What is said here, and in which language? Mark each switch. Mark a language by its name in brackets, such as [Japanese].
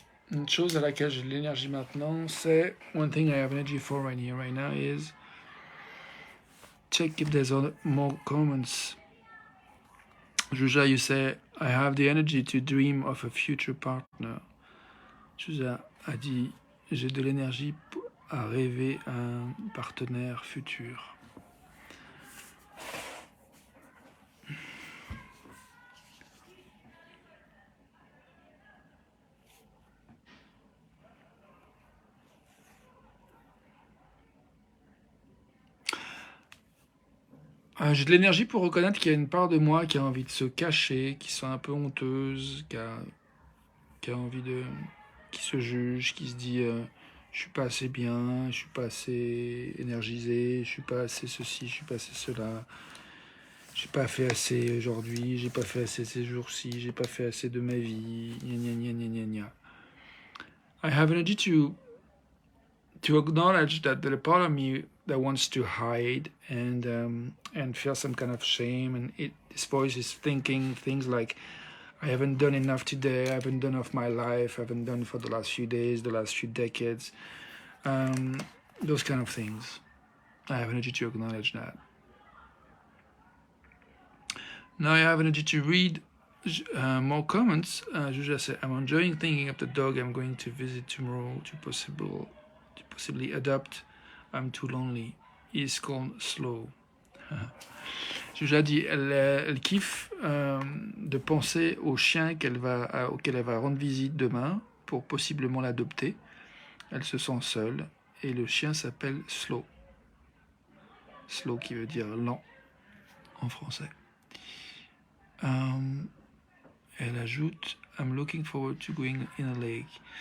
[French] Une chose à laquelle j'ai de l'énergie maintenant, c'est [English] one thing I have energy for right here, right now is check if there's more comments. Juja, you say, I have the energy to dream of a future partner. [French] Juja a dit, j'ai de l'énergie à rêver un partenaire futur. J'ai de l'énergie pour reconnaître qu'il y a une part de moi qui a envie de se cacher, qui sont un peu honteuse, qui a envie de... qui se juge, qui se dit je suis pas assez bien, je suis pas assez énergisé, je suis pas assez ceci, je suis pas assez cela, j'ai pas fait assez aujourd'hui, j'ai pas fait assez ces jours-ci, j'ai pas fait assez de ma vie, gna gna gna gna gna gna. [English] I have energy to acknowledge that there's a part of me that wants to hide and feel some kind of shame, and this voice is thinking things like, I haven't done enough today, I haven't done enough my life, I haven't done for the last few days, the last few decades, those kind of things. I have energy to acknowledge that. Now I have energy to read more comments. Juja said, I'm enjoying thinking of the dog I'm going to visit tomorrow to possibly adopt. I'm too lonely. He's called Slow. [French] Juja dit, elle kiffe de penser au chien auquel elle va rendre visite demain pour possiblement l'adopter. Elle se sent seule et le chien s'appelle Slow. Slow qui veut dire lent en français. Elle ajoute, [English] I'm looking forward to going in a lake.